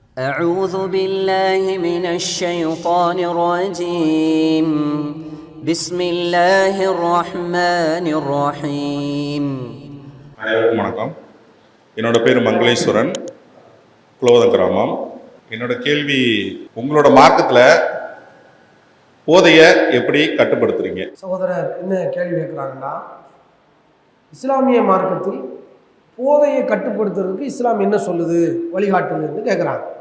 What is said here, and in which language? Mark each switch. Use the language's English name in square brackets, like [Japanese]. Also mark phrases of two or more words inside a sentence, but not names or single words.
[Arabic] أعوذ بالله من الشيطان الرجيم بسم الله الرحمن الرحيم. [Tamil] அனைவருக்கும் வணக்கம். என்னோட பேர் மங்களேஸ்வரன், குலோதம் கிராமம். என்னோட கேள்வி, உங்களோட மார்க்கத்தில் போதையை எப்படி கட்டுப்படுத்துறீங்க? சகோதரர் என்ன கேள்வி கேட்குறாங்கன்னா, இஸ்லாமிய மார்க்கத்தில் போதையை கட்டுப்படுத்துறதுக்கு இஸ்லாம் என்ன சொல்லுது, வழிகாட்டுதுன்னு கேட்குறாங்க.